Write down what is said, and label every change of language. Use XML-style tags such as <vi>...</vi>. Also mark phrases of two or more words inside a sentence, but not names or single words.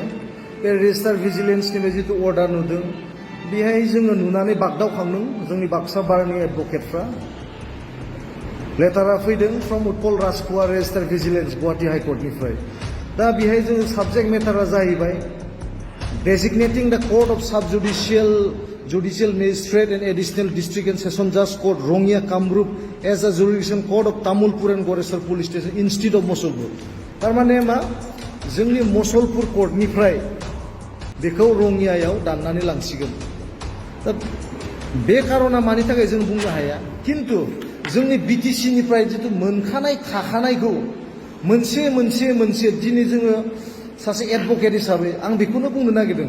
<brx>बे रेजिस्टार भिजिलेन्सनिफ्राय जितु अर्डार नुदों बेहाय जोङो नुनानै बागदावखांदों जोंनि बाक्सा बारनि एडभकेटफ्रा। लेटारा फैदों फ्रम उत्पल राजखुवा रेजिस्टार भिजिलेन्स गुवाहाटी हाइकर्टनिफ्राय। दा बेहाय जोङो साबजेक्ट मेटारा जाहैबाय</brx> <en>designating the court of judicial magistrate and additional district and session judge court Rongya Kamrup as a jurisdiction court of Tamulpur and Goresar police station instead of Mosolpur.</en> <brx>Tarmane ma जोंनि Mosolpur court निफ्राय बेखौ रंगियायाव दाननानै लांसिगोन। दा बे कारना मानि थाखाय जों बुंनो हाया, किन्तु जोंनि बिटिसि निफ्राय जितु मोनखानाय थाखानायखौ मोनसे दिनै जोङो सासे एडभकेट हिसाबै आं बेखौनो बुंनो नागिरदों।</brx>